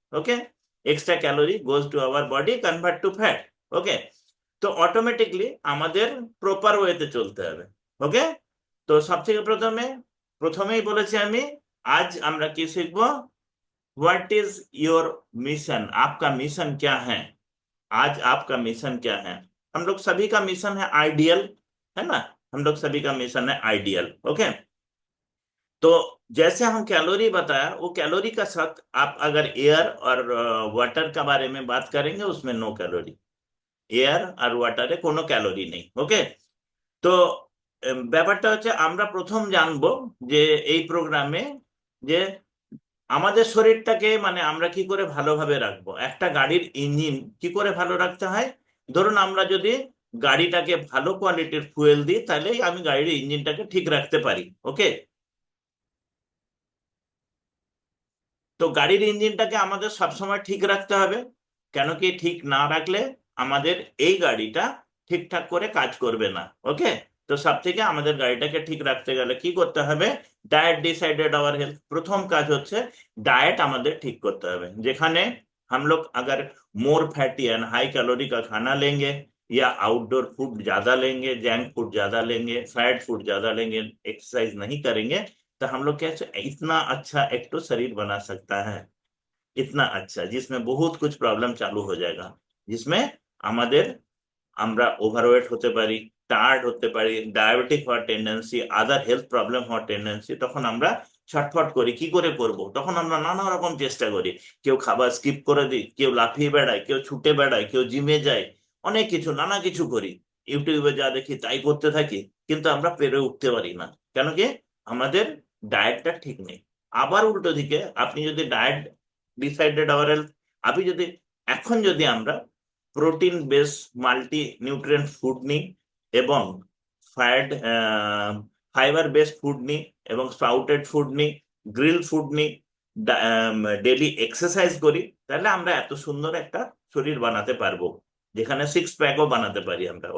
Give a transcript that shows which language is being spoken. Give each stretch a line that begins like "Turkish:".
Bangla: Okay, extra calorie goes to our body convert to fat. ওকে, তো automatically আমাদের proper ওয়েতে চলতে হবে। ওকে, তো সব থেকে প্রথমেই বলেছি আমি, আজ আমরা কি শিখবো,
Hindi: व्हाट इज योर मिशन, आपका मिशन क्या है। आज आपका मिशन क्या है? हम लोग सभी का मिशन है आइडियल, है ना? हम लोग सभी का मिशन है आइडियल। ओके, तो जैसे हम कैलोरी बताया, वो कैलोरी का साथ आप अगर एयर और वाटर का बारे में बात करेंगे, उसमें नो कैलोरी।
Bangla: এয়ার আর ওয়াটারে কোনো ক্যালোরি নেই। ওকে, তো ব্যাপারটা হচ্ছে আমরা প্রথম জানবো যে এই প্রোগ্রামে যে আমাদের শরীরটাকে মানে আমরা কি করে ভালোভাবে রাখবো, একটা গাড়ির ইঞ্জিন কি করে ভালো রাখতে হয়। ধরুন আমরা যদি গাড়িটাকে ভালো কোয়ালিটির ফুয়েল দিই, তাহলেই আমি গাড়ির ইঞ্জিনটাকে ঠিক রাখতে পারি। ওকে, তো গাড়ির ইঞ্জিনটাকে আমাদের সবসময় ঠিক রাখতে হবে, কেন কি ঠিক না রাখলে আমাদের এই গাড়িটা ঠিকঠাক করে কাজ করবে না। ওকে, তো সব থেকে আমাদের গাড়িটাকে ঠিক রাখতে গেলে কি করতে হবে, ডায়েट
English: Decided our health.
Bangla: প্রথম কাজ হচ্ছে ডায়েট আমাদের ঠিক করতে হবে, যেখানে
Hindi: हम लोग अगर मोर फैटी एंड हाई कैलोरी का खाना लेंगे, या आउटडोर फूड ज्यादा लेंगे, जंक फूड ज्यादा लेंगे, फैट फूड ज्यादा लेंगे, एक्सरसाइज नहीं करेंगे, तो हम लोग कैसे इतना अच्छा एक तो शरीर बना सकता है, इतना अच्छा जिसमें बहुत कुछ प्रॉब्लम चालू हो जाएगा, जिसमें
Bangla: আমাদের আমরা ওভারওয়েট হতে পারি, টায়ার্ড হতে পারি, ডায়াবেটিক হওয়ার টেন্ডেন্সি, আদার হেলথ প্রবলেম হওয়ার টেন্ডেন্সি। তখন আমরা ছটফট করি, কি করে করব, তখন আমরা নানা রকম চেষ্টা করি। কেউ খাবার স্কিপ করে দিই, কেউ লাফিয়ে বেড়ায়, কেউ ছুটে বেড়ায়, কেউ জিমে যায়, অনেক কিছু নানা কিছু করি, ইউটিউবে যা দেখি তাই করতে থাকি, কিন্তু আমরা পেরে উঠতে পারি না। কেন কি, আমাদের ডায়েটটা ঠিক নেই। আবার উল্টো দিকে আপনি যদি ডায়েট ডিসাইডেড আওয়ার হেলথ, আপনি যদি এখন যদি আমরা protein base multi nutrient food নিই, এবং ফ্যাট ফাইবার বেস ফুড নিই, এবং স্প্রাউটেড ফুড নিই, গ্রিল ফুড নিই, ডেলি এক্সারসাইজ করি, তাহলে আমরা এত সুন্দর একটা শরীর বানাতে পারবো, যেখানে সিক্স প্যাকও বানাতে পারি আমরা।